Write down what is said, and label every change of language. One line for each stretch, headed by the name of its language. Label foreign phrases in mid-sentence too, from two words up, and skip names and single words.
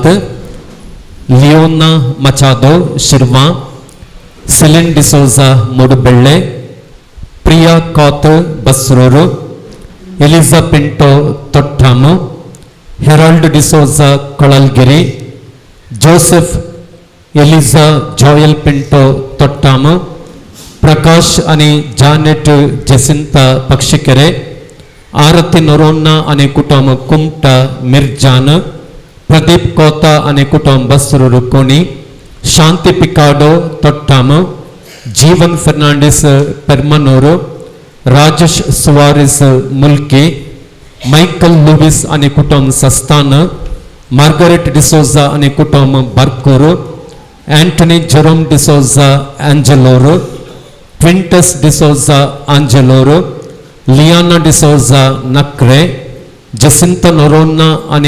Konkani: लिओना मचादो शिरवा, सिलिन डिसोजा मुडबेळे, प्रिया कौत बसरूरू, एलिजा पिंटो तोट्टामु, हेराल्ड डिसोजा कोळलगिरी, जोसेफ एलिजा जोयल पिंटो तोट्टामु, प्रकाश आणि जानेट जसिंता पक्षिकेरे, आरती नोरोन्ना आणि कुटुंब कुमटा मिर्जान, प्रदीप कोता आणि कुटुंब बसरूरू कोणी, शांति पिकाडो तोट्टामु, जीवन फर्नांडिस पेर्मनूरू, राजेश सुवारिस मुल्की, माइकल लुविस आणि कुटुंब सस्तान, मार्गरेट डिसोजा आणि कुटुंब बर्कूरू, एंटनी जेरोम डिसोजा एंजेलोरू, क्विंटस डिसोजा आंजेलोरू, लियाना डिसोजा नक्रे, जसिंता नोरोन्ना आणि